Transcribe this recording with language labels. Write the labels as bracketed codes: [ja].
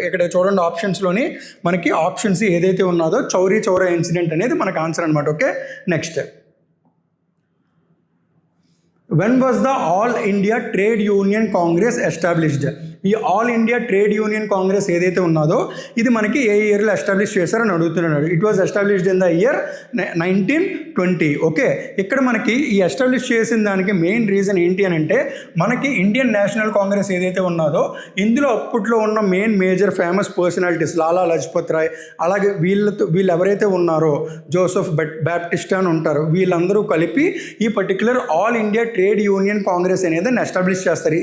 [te] ఇక్కడ చూడండి ఆప్షన్స్లోని మనకి ఆప్షన్స్ ఏదైతే ఉన్నదో చౌరీ చౌరా ఇన్సిడెంట్ అనేది మనకు ఆన్సర్ అనమాట. [en] Okay, next when was the All India Trade Union Congress established? [te] ఈ all India trade union Congress ఏదైతే ఉన్నదో ఇది మనకి ఏ ఇయర్లో ఎస్టాబ్లిష్ చేశారని అడుగుతున్నాడు. [en] It was established in the year 1920. [te] Okay, ఇక్కడ మనకి ఈ ఎస్టాబ్లిష్ చేసిన దానికి మెయిన్ రీజన్ ఏంటి అని అంటే మనకి ఇండియన్ నేషనల్ కాంగ్రెస్ ఏదైతే ఉన్నదో ఇందులో అప్పట్లో ఉన్న మెయిన్ మేజర్ ఫేమస్ పర్సనాలిటీస్ లాలా లజపత్ రాయ్, అలాగే వీళ్ళు ఎవరైతే ఉన్నారో జోసెఫ్ బ్యాప్టిస్ట్ అని ఉంటారు, వీళ్ళందరూ కలిపి ఈ particular all India trade union Congress అనేది ఎస్టాబ్లిష్ చేస్తారు.